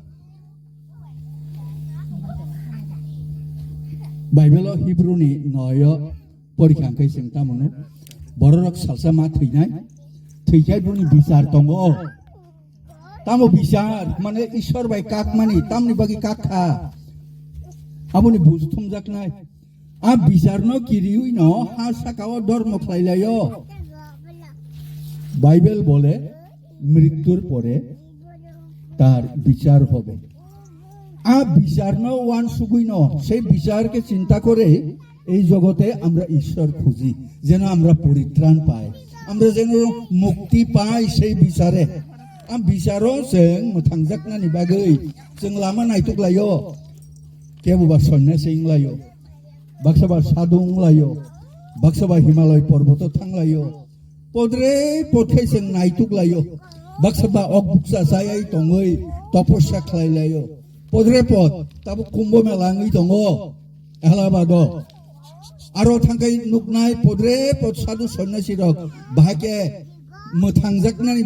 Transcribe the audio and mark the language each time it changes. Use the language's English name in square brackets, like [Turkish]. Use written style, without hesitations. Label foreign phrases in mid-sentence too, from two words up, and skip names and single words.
[Bodo] बाइबेलाव हिब्रुनि 9 परिखांखै जों तामोनो बररक सालसा मा थैनायफोरनि बिचार दङ तामो बिचार माने ईश्वर बाय काक मानि तामनि बागै काखा आबुनि बुजथुम जाकनाय आ बिचारनो किरिउइनो हा साकाव धर्म खालायलायो [Bangla] বাইবেল বলে মৃত্যুর পরে তার বিচার হবে आ বিচার ন ওয়ান সুগুইনো সেই বিচারকে চিন্তা করে এই জগতে আমরা ঈশ্বর খুঁজি যেন আমরা পরিত্রাণ পাই আমরা যেন মুক্তি পাই সেই বিচারে আম বিচারো [Bodo] जों मोथांजाकनानि बागै जों लामा नायथुकलायो केबुबा सन्यासिंलायो बाक्साबा सादुंलायो बाक्साबा हिमालय पर्वत थांलायो पद्रे पथै जों नायथुकलायो बाक्साबा अगबुकसा जायै दङै तपस्या खालायलायो पद्रे पद ताबो कुम्भ मेलाङै दङ एलाबाद आरो थांखाय नुकनाय पद्रे पद साधु सन्यासि रक बाहाके मोथांजाकनानि